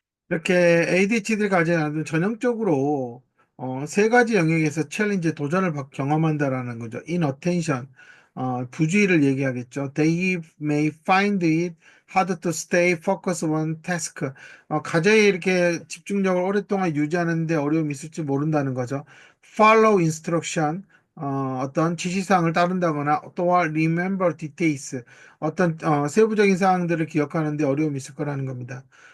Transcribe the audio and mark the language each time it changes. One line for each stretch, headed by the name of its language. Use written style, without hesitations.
Korean: 이렇게 ADHD를 가진 아이들은 전형적으로 세 가지 영역에서 챌린지 도전을 경험한다라는 거죠. inattention, 부주의를 얘기하겠죠.
English: They may find it hard to stay focused on task.
Korean: 과제에 이렇게 집중력을 오랫동안 유지하는데 어려움이 있을지 모른다는 거죠.
English: Follow instruction,
Korean: 어떤 지시사항을 따른다거나 또한
English: remember details,
Korean: 어떤 세부적인 사항들을 기억하는데 어려움이 있을 거라는 겁니다.